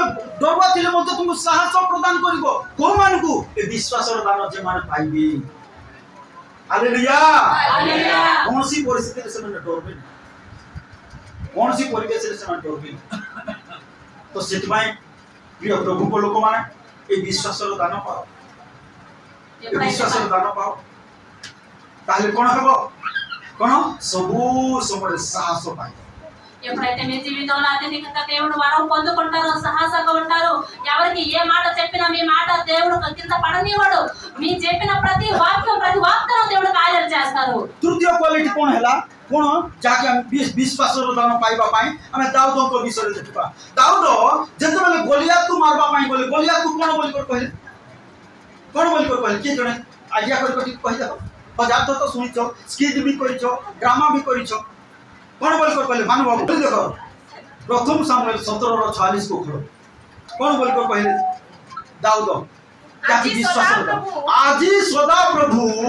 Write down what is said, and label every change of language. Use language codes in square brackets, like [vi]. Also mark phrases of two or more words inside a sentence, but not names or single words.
[or] ଡରୁଆ ଥିଲେ ମଧ୍ୟ ତୁମକୁ ସାହସ ପ୍ରଦାନ କରିବ କୋଉମାନଙ୍କୁ ଏ ବିଶ୍ୱାସର ଦାନ ଯେମାନେ ପାଇବେ ହାଲେଲୁୟା କୌଣସି ପରିସ୍ଥିତିରେ ସେମାନେ ଡରବେ ନାହିଁ କୌଣସି ପରିବେଶରେ ସେମାନେ ଡରବେ ତ ସେଥିପାଇଁ ପ୍ରିୟ ପ୍ରଭୁଙ୍କ ଲୋକମାନେ ଏ ବିଶ୍ୱାସର ଦାନ ପାଅ ଏ ବିଶ୍ୱାସର ଦାନ ପାଅ ତାହେଲେ କଣ ହେବ କଣ ସବୁ ସମୟରେ ସାହସ ପାଇବ [te] ఎప్పుడైతే మీ జీవితంలో అత్యధికంగా దేవుడు వరం పొందుకుంటారో సాహసంగా ఉంటారో ఎవరికి ఏ మాట చెప్పినా మీ మాట దేవుడు కింద పడనివ్వడు మీ చెప్పిన ప్రతి వాగ్దానం దేవుడు కార్యాలు చేస్తారు [or] ତୃତୀୟ କ୍ୱାଲିଟି କଣ ହେଲା କଣ ଯାହାକି ଆମେ ବିଶ୍ୱାସର ଦାନ ପାଇବା ପାଇଁ ଆମେ ଦାଉଦଙ୍କ ବିଷୟରେ ଦେଖିବା ଦାଉଦ ଯେତେବେଳେ ଗୋଲିଆତକୁ ମାରବା ପାଇଁ ଗଲେ ଗୋଲିଆତକୁ କଣ ବୋଲି କହିଲେ କିଏ ଜଣେ ଆଜ୍ଞା କରି କହିଦେବ ହଜାର ଥର ତ ଶୁଣିଛ ସ୍କିଟ୍ ବି କରିଛ ଡ୍ରାମା ବି କରିଛ କଣ ବୋଲି କହିଲେ ମାନୁ ବାବୁ ଦେଖ ପ୍ରଥମ ସାମୁଏଲ 17:46 କୁ ଖୋଲ କଣ ବୋଲି କହିଲେ ଦାଉଦ ଯାହାକି ବିଶ୍ୱାସର ଆଜି ସଦା ପ୍ରଭୁ